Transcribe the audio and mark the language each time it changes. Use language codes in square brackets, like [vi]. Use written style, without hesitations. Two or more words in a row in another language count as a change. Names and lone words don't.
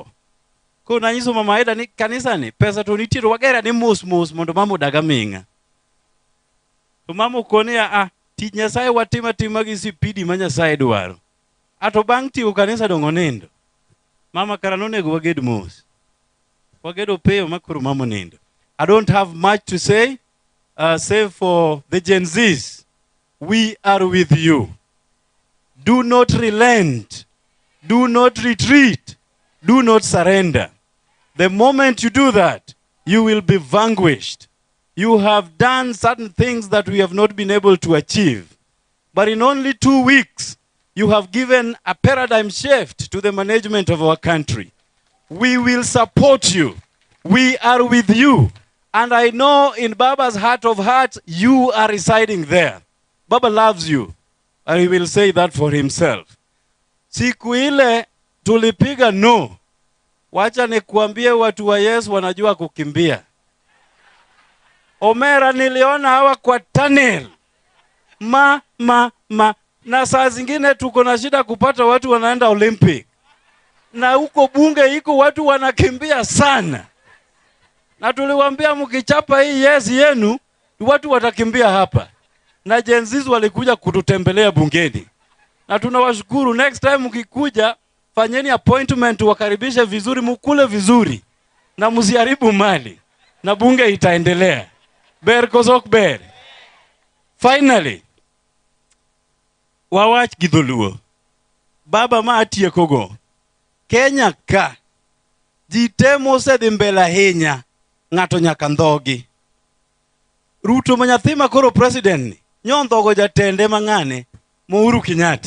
[luo] Ko nanyiso mama Aida ni kanisa ni pesa to nitie to wagera ni mos mondo mama odaga minga. To mama okone ya tich Nyasaye watima gi sipidi ma Nyasaye dwaro. Ato bang' tiyo kanisa dongo nindo. Mama kara nonego waged mos. Wagedo peyo makuru mama nindo. [en] I don't have much to say, save for the Gen Zs. We are with you. Do not relent. Do not retreat. Do not surrender. The moment you do that, you will be vanquished. You have done certain things that we have not been able to achieve. But in only 2 weeks, you have given a paradigm shift to the management of our country. We will support you. We are with you. And I know in Baba's heart of hearts, you are residing there. Baba loves you. And he will say that for himself. [sw] Siku ile tulipiga no. Wacha nikuambie watu wa Yesu wanajua kukimbia. Omera niliona hawa kwa tunnel. Na saa zingine tuko na shida kupata watu wanaenda Olympic. Na huko bunge iko watu wanakimbia sana. Na tuliwaambia mkichapa hii yes yenu, watu watakimbia hapa. Na Gen Zs walikuja kututembelea bungeni. Na tunawashukuru, [en] next time [sw] mkikuja, fanyeni appointment, wakaribishe vizuri, mukule vizuri na msiharibu mali na bunge itaendelea. [luo] Ber kosok ber. Finally, wawach gidholuo. Baba ma atiekogo. Kenya ka ji temo sedhi mbele ahinya, ng'ato nyaka ndhogi. Ruto ma nyathi ma koro president ni nyondhogo jatende mang'ane Uhuru Kenyatta.